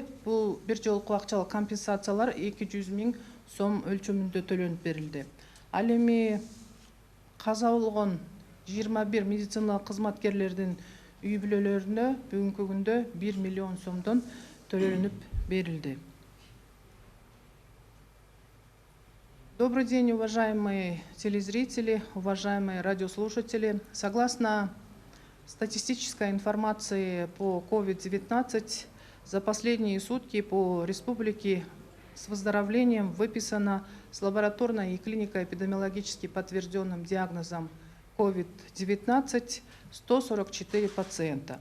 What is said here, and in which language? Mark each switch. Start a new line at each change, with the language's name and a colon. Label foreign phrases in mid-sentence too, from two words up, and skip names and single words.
Kyrgyz: Бул бир жолку акчалык компенсациялар 200 000 сом өлчөмүндө төлөнүп берилди. Ал эми каза болгон 21 медициналык кызматкерлердин үй бүлөлөрүнө бүгүнкү күндө 1 миллион сомдон төлөнүп берилди.
Russian: Добрый день, уважаемые телезрители, уважаемые радиослушатели. Согласно статистической информации по COVID-19, за последние сутки по республике с выздоровлением выписано с лабораторной и клинико-эпидемиологически подтвержденным диагнозом COVID-19 144 пациента.